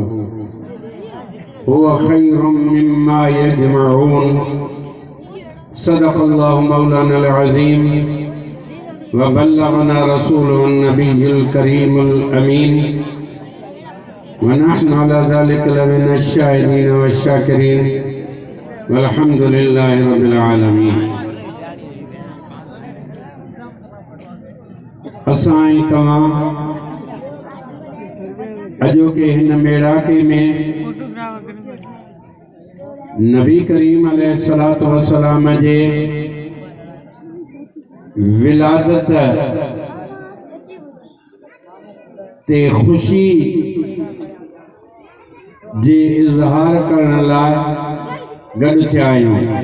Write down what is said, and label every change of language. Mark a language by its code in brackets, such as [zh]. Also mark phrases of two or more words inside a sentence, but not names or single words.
[ar] هو خير مما يجمعون صدق الله مولانا العظيم و بلغنا رسوله النبي الكريم الأمين و نحن على ذلك لمن الشاهدين و الشاكرين والحمد لله رب العالمين. [sd] असाई तमाम अजो के हिन मेड़ाके में नबी करीम अलैहिस्सलातु वस्सलाम जे विलादत ते खुशी जे इज़हार करण लाइ गॾु थिया आहियूं।